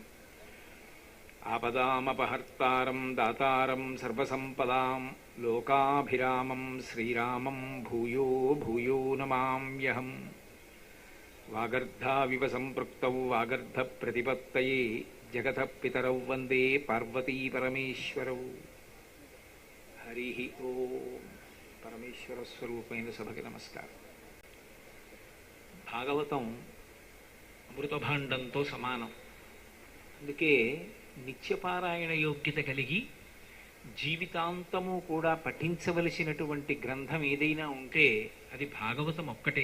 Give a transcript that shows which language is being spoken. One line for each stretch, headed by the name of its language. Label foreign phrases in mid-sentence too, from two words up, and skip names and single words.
Sanskrit: आपदामपहर्तारं दातारं सर्वसम्पदां लोकाभिरामं श्रीरामं भूयो भूयो नमाम्यहम्। वागर्धाविव सम्पृक्तौ वागर्धप्रतिपत्तये जगतः पितरौ वन्दे पार्वती परमेश्वरौ। हरि ओम।
Telugu: పరమేశ్వర స్వరూపమైన సభకి నమస్కారం. భాగవతం అమృతభాండంతో సమానం. అందుకే నిత్యపారాయణ యోగ్యత కలిగి జీవితాంతము కూడా పఠించవలసినటువంటి గ్రంథం ఏదైనా ఉంటే అది భాగవతం ఒక్కటే.